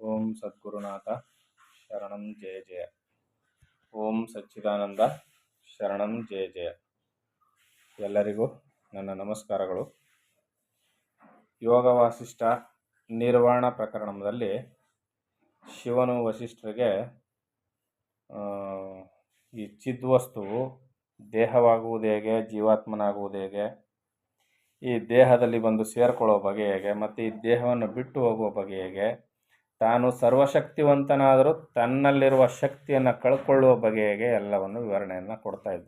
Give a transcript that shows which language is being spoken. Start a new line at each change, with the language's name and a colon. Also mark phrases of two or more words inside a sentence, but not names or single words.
Sanskrit: ಸದ್ಗುರುನಾಥ ಶರಣಂ ಜಯ ಜಯ. ಓಂ ಸಚ್ಚಿದಾನಂದ ಶರಣಂ ಜಯ ಜಯ.
Kannada: ಎಲ್ಲರಿಗೂ ನನ್ನ ನಮಸ್ಕಾರಗಳು. ಯೋಗ ವಾಸಿಷ್ಠ ನಿರ್ವಾಣ ಪ್ರಕರಣದಲ್ಲಿ ಶಿವನು ವಸಿಷ್ಠರಿಗೆ ಈ ಚಿದ್ವಸ್ತುವು ದೇಹವಾಗುವುದು ಹೇಗೆ, ಜೀವಾತ್ಮನಾಗುವುದು ಹೇಗೆ, ಈ ದೇಹದಲ್ಲಿ ಬಂದು ಸೇರಿಕೊಳ್ಳೋ ಬಗೆ ಹೇಗೆ, ಮತ್ತು ಈ ದೇಹವನ್ನು ಬಿಟ್ಟು ಹೋಗುವ ಬಗೆ ಹೇಗೆ, ತಾನು ಸರ್ವಶಕ್ತಿವಂತನಾದರೂ ತನ್ನಲ್ಲಿರುವ ಶಕ್ತಿಯನ್ನು ಕಳ್ಕೊಳ್ಳುವ ಬಗೆ ಹೇಗೆ ಎಲ್ಲವನ್ನು ವಿವರಣೆಯನ್ನು ಕೊಡ್ತಾ ಇದ್ದ.